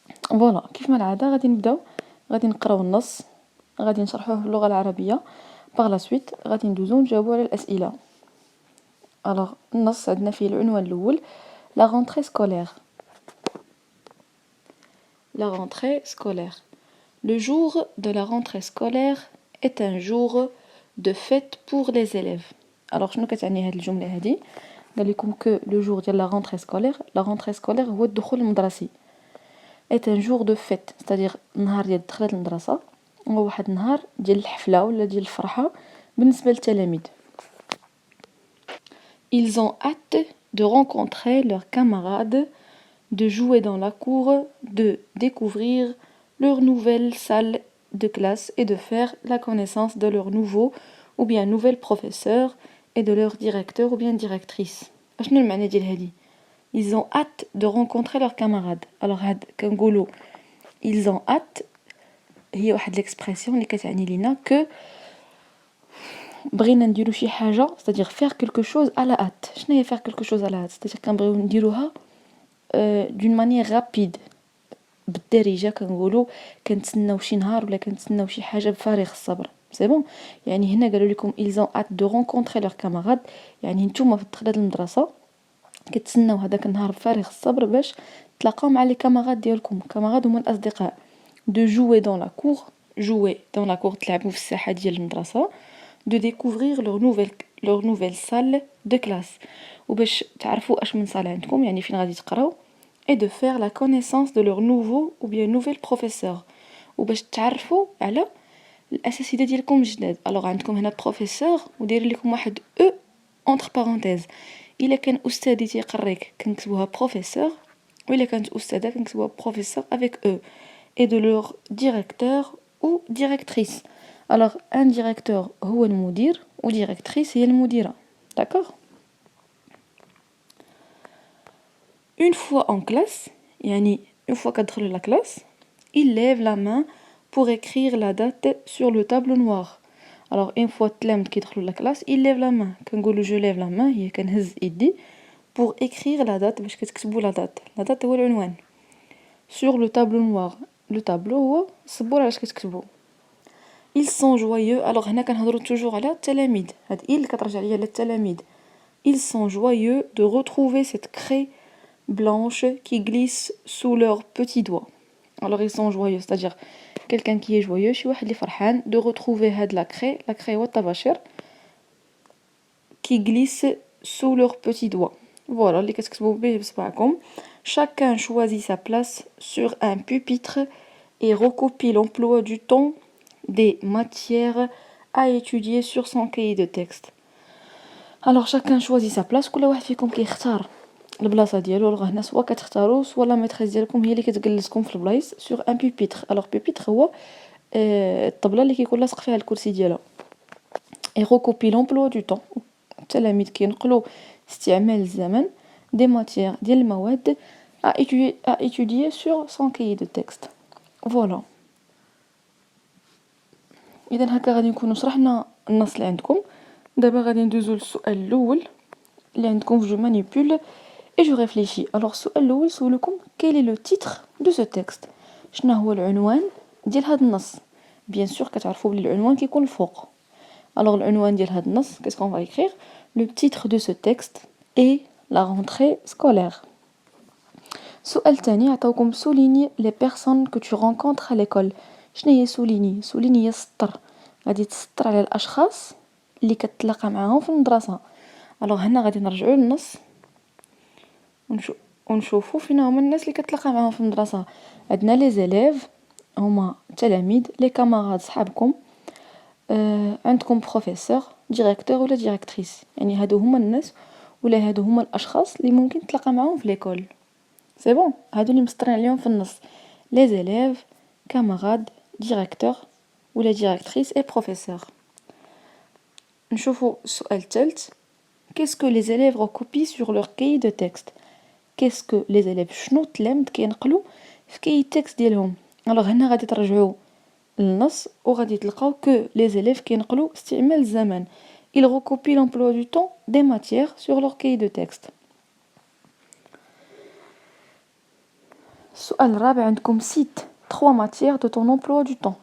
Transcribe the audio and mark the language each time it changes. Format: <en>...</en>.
<ar>فوالا كيف ما العاده غادي نبداو، غادي نقراو النص، غادي نشرحوه باللغه العربيه، باغ لا سويت غادي ندوزو نجاوبوا على الاسئله. الوغ النص عندنا فيه العنوان الاول لا رونتري سكولير.</ar> <fr>La rentrée scolaire. Le jour de la rentrée scolaire est un jour de fête pour les élèves. Alors,</fr> <ar>شنو كتعني هاد الجملة هادي؟ قال لكم</ar> <fr>que le jour</fr> <ar>ديال</ar> <fr>la rentrée scolaire</fr> <ar>هو الدخول المدرسي.</ar> <fr>est un jour de fête, c'est-à-dire</fr> <ar>نهار ديال دخلة المدرسة، هو واحد النهار ديال الحفلة ولا ديال الفرحة بالنسبة للتلاميذ.</ar> <fr>Ils ont hâte de rencontrer leurs camarades, de jouer dans la cour, de découvrir leur nouvelle salle de classe et de faire la connaissance de leur nouveau ou bien nouvel professeur et de leur directeur ou bien directrice.</fr> <ar>شنو المعنى ديال هادي؟</ar> <fr>Ils ont hâte de rencontrer leurs camarades. Alors</fr> <ar>هاد كنقولوا</ar> <fr>ils ont hâte</fr> <ar>هي واحد</ar> <fr>l'expression</fr> <ar>اللي كتعني لينا</ar> <fr>que</fr> <ar>بغينا نديرو شي حاجه،</ar> <fr>c'est-à-dire faire quelque chose à la hâte.</fr> <ar>شنو هي</ar> <fr>faire quelque chose à la hâte؟ c'est-à-dire</fr> <ar>كنبغيو نديروها</ar> <fr>d'une manière rapide،</fr> <ar>بالدارجه. كنقولوا كنتسناو شي نهار ولا كنتسناو شي حاجه بفارغ الصبر. سي بون، يعني هنا قالوا لكم</ar> <fr>ils ont hâte de rencontrer leurs camarades،</fr> <ar>يعني نتوما في دخلة المدرسه كتسناو هذاك النهار بفارغ الصبر باش تلاقاو مع لي كاماراد ديالكم. كاماراد هما الاصدقاء.</ar> <fr>de jouer dans la cour، jouer dans la cour</fr> <ar>تلعبوا في الساحه ديال المدرسه.</ar> <fr>de découvrir leur nouvelle salle de classe،</fr> <ar>وباش تعرفوا اش من صالة عندكم، يعني فين غادي تقراو.</ar> <fr>et de faire la connaissance de leur nouveau ou bien nouvel professeur،</fr> <ar>وباش تعرفوا على الاساتذه ديالكم الجداد. الوغ عندكم هنا بروفيسور وداير لكم واحد او</ar> <fr>entre parenthèses.</fr> <ar>الا كان استاذي تيقريك كنكتبوها بروفيسور، وإلا كانت استاذه كنكتبوها بروفيسور</ar> <fr>avec eux. et de leur directeur ou directrice. Alors un directeur</fr> <ar>هو المدير و directrice هي المديرة.</ar> <fr>D'accord. Une fois en classe،</fr> <ar>يعني</ar> <fr>une fois</fr> <ar>كتدخلوا</ar> <fr>la classe، il lève la main pour écrire la date sur le tableau noir. Alors une fois</fr> <ar>التلاميذ كيدخلوا</ar> <fr>la classe، il lève la main.</fr> <ar>كنقولوا</ar> <fr>je lève la main</fr> <ar>هي كنهز يدي</ar> <fr>pour écrire la date</fr> <ar>باش كتكتبوا</ar> <fr>la date. la date</fr> <ar>هو العنوان.</ar> <fr>sur le tableau noir، le tableau</fr> <ar>هو السبورة علاش كتكتبوا.</ar> <fr>ils sont joyeux. alors</fr> <ar>هنا كنهضروا</ar> <fr>toujours</fr> <ar>على التلاميذ، هاد il كترجع ليا للتلاميذ.</ar> <fr>ils sont joyeux de retrouver cette craie blanche qui glisse sous leurs petits doigts. alors ils sont joyeux c'est-à-dire quelqu'un qui est joyeux،</fr> <ar>شي واحد اللي فرحان.</ar> <fr>de retrouver</fr> <ar>هاد</ar> <fr>la craie</fr> <ar>هو الطباشير</ar> <fr>qui glisse sous leurs petits doigts. voilà</fr> <ar>اللي كتكتبوا به بصبعكم.</ar> <fr>chacun choisit sa place sur un pupitre et recopie l'emploi du temps des matières à étudier sur son cahier de texte. alors chacun choisit sa place،</fr> <ar>كل واحد فيكم كيختار البلاصه ديالو. راه هنا سوا كتختاروا سوا لا ميتريس ديالكم هي اللي كتجلسكم في البلايص</ar> <fr>sur un pupitre. alors pupitre</fr> <ar>هو الطبله اللي كيكون لاصق فيها الكرسي ديالها.</ar> <fr>et recopie l'emploi du temps،</fr> <ar>التلاميذ كينقلوا استعمال الزمن</ar> <fr>des matières</fr> <ar>ديال المواد</ar> <fr>à étudier sur son cahier de texte. voilà.</fr> <ar>اذا هكا غادي نكونوا شرحنا النص اللي عندكم. دابا غادي ندوزو للسؤال الاول اللي عندكم في جو مانيبول</ar> <fr>et je réfléchis. alors</fr> <ar>السؤال الاول سولكم</ar> <fr>quel est le titre de ce texte،</fr> <ar>شنو هو العنوان ديال هذا النص. بيان سور كتعرفوا بلي العنوان كيكون الفوق.</ar> <fr>alors</fr> <ar>العنوان ديال هذا النص</ar> <fr>qu'est-ce qu'on va écrire؟ le titre de ce texte est la rentrée scolaire.</fr> <ar>السؤال الثاني عطاوكم</ar> <fr>souligne les personnes que tu rencontres à l'école.</fr> <ar>شنو هي</ar> <fr>souligne؟</fr> <ar>souligne هي سطر، غادي تسطر على الاشخاص اللي كتلاقى معاهم في المدرسه. alors هنا غادي نرجعوا للنص ونشوفوا فين هما الناس اللي كتلاقى معاهم في المدرسه. عندنا لي زيليف هما تلاميذ، لي كاماراد صحابكم، عندكم بروفيسور، ديريكتور ولا ديريكتريس، يعني هادو هما الناس ولا هادو هما الاشخاص اللي ممكن تلاقى معاهم في ليكول.</ar> <fr>سي بون،</fr> <ar>هادو اللي مسطرين عليهم في النص. لي زيليف،</ar> <fr>camarades, directeur ou la directrice et professeur.</fr> <ar>نشوفوا السؤال الثالث.</ar> <fr>Qu'est-ce que les élèves recopient sur leur cahier de texte? Qu'est-ce que les élèves</fr> <ar>شنو التلاميذ كينقلوا في كاي تكست ديالهم؟ الوغ هنا غادي ترجعوا للنص وغادي تلقاو</ar> <fr>que les élèves</fr> <ar>كينقلوا استعمال الزمن.</ar> <fr>Ils recopient l'emploi du temps des matières sur leur cahier de texte.</fr> <ar>السؤال الرابع عندكم</ar> <fr>cite 3 matières de ton emploi du temps.</fr>